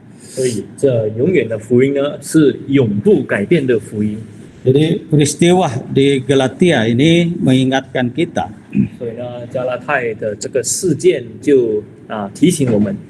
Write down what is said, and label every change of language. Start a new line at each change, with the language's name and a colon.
Chinese: 所以这永远的福音呢，是永不改变的福音。
Indonesian: Jadi peristiwa di Galatia ini mengingatkan kita,
Chinese: 所以呢，加拉太的这个事件就提醒我们，